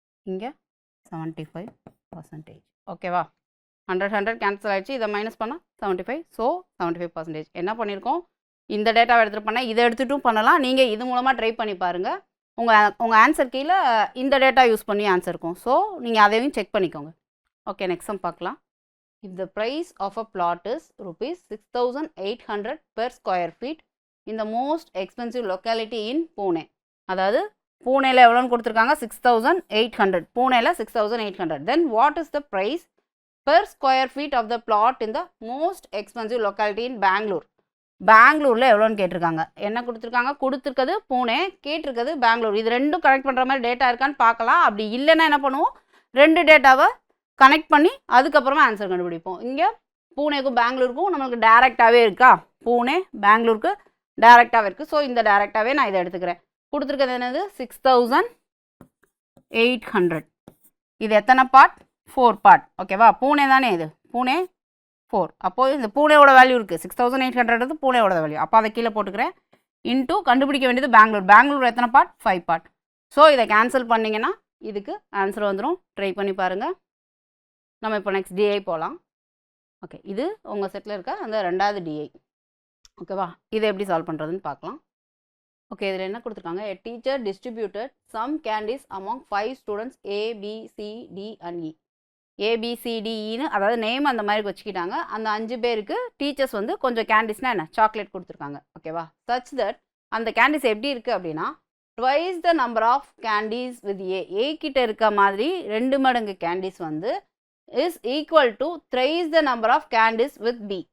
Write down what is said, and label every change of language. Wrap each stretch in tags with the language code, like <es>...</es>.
<ta>இங்கே 75%. ஓகேவா? 100 100 கேன்சல் ஆகிடுச்சு. இதை மைனஸ் பண்ணால் 75. ஸோ 75%. என்ன பண்ணியிருக்கோம்? இந்த டேட்டாவை எடுத்துகிட்டு பண்ணால் இதை எடுத்துகிட்டும் பண்ணலாம். நீங்கள் இது மூலமாக ட்ரை பண்ணி பாருங்கள். உங்கள் ஆன்சர் கீழே இந்த டேட்டா யூஸ் பண்ணி ஆன்சர் இருக்கும். ஸோ நீங்கள் அதையும் செக் பண்ணிக்கோங்க. ஓகே, நெக்ஸ்ட் சம் பார்க்கலாம்.</ta> <en>If the price of a plot is rupees 6,800 per square feet in the most expensive locality in Pune.</en> <ta>அதாவது பூனேல எவ்வளோன்னு கொடுத்துருக்காங்க? 6,800. பூனேல 6,800.</ta> <en>Then what is the price per square feet of the plot in the most expensive locality in Bangalore?</en> <ta>பெங்களூரில் எவ்வளோன்னு கேட்டிருக்காங்க. என்ன கொடுத்துருக்காங்க? கொடுத்துருக்கிறது பூனே, கேட்டிருக்கிறது பெங்களூர். இது ரெண்டும் கனெக்ட் பண்ணுற மாதிரி டேட்டா இருக்கான்னு பார்க்கலாம். அப்படி இல்லைன்னா என்ன பண்ணுவோம்? ரெண்டு டேட்டாவை கனெக்ட் பண்ணி அதுக்கப்புறமா ஆன்சர் கண்டுபிடிப்போம். இங்கே பூனேக்கும் பெங்களூருக்கும் நம்மளுக்கு டேரெக்டாகவே இருக்கா? பூனே பெங்களூருக்கு டேரெக்டாகவே இருக்குது. ஸோ இந்த டேரெக்டாகவே நான் இதை எடுத்துக்கிறேன். கொடுத்துருக்கிறது என்னது? 6,800. இது எத்தனை பார்ட்? 4 பார்ட். ஓகேவா? பூனே தானே இது? பூனே 4. அப்போது இந்த பூனேவோட வேல்யூ இருக்குது. 6,800 பூனேவோட வேல்யூ. அப்போ அதை கீழே போட்டுக்கிறேன். இன்ட்டு கண்டுபிடிக்க வேண்டியது பெங்களூர். பெங்களூர் எத்தனை பார்ட்? 5 பார்ட். ஸோ இதை கேன்சல் பண்ணிங்கன்னா இதுக்கு ஆன்சர் வந்துடும். ட்ரை பண்ணி பாருங்கள். நம்ம இப்போ நெக்ஸ்ட் டிஐ போகலாம். ஓகே, இது உங்கள் செட்டில் இருக்க அந்த ரெண்டாவது டிஐ. ஓகேவா? இதை எப்படி சால்வ் பண்ணுறதுன்னு பார்க்கலாம். ஓகே, இதில் என்ன கொடுத்துருக்காங்க?</ta> <en>A teacher distributed some candies among 5 students A, B, C, D and E.</en> <ta>ABCDEன்னு அதாவது நேம் அந்த மாதிரி வச்சுக்கிட்டாங்க. அந்த 5 பேருக்கு டீச்சர்ஸ் வந்து கொஞ்சம் கேண்டிஸ்னால் என்ன? சாக்லேட் கொடுத்துருக்காங்க. ஓகேவா? சச் தட் அந்த கேண்டிஸ் எப்படி இருக்குது அப்படின்னா</ta> <en>twice the number of candies with A</en> <ta>கிட்ட இருக்க மாதிரி 2 மடங்கு கேண்டீஸ் வந்து</ta> <en>Is equal to thrice the number of candies with B.</en>